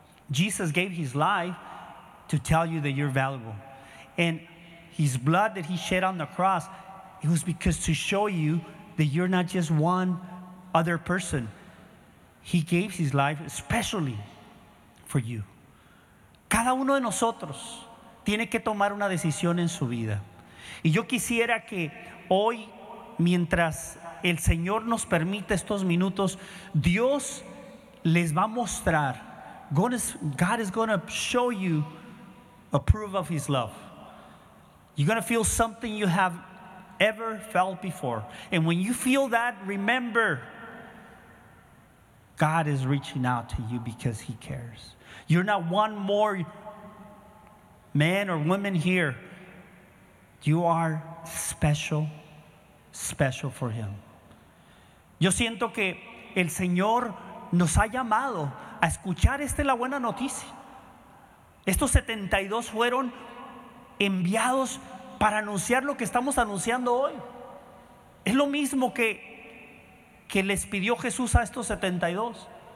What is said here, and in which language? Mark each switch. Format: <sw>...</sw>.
<en>Jesus gave his life to tell you that you're valuable. And his blood that he shed on the cross, it was because to show you that you're not just one other person. He gave his life especially for you.</en> <es>Cada uno de nosotros tiene que tomar una decisión en su vida. Y yo quisiera que hoy, mientras el Señor nos permite estos minutos, Dios les va a mostrar.</es> <en>God is going to show you a proof of his love. You're going to feel something you have ever felt before. And when you feel that, remember, God is reaching out to you because he cares. You're not one more man or woman here. You are special, special for him.</en> <es>Yo siento que el Señor nos ha llamado a escuchar esta la buena noticia. Estos 72 fueron enviados para anunciar lo que estamos anunciando hoy. Es lo mismo que les pidió Jesús a estos 72.</es>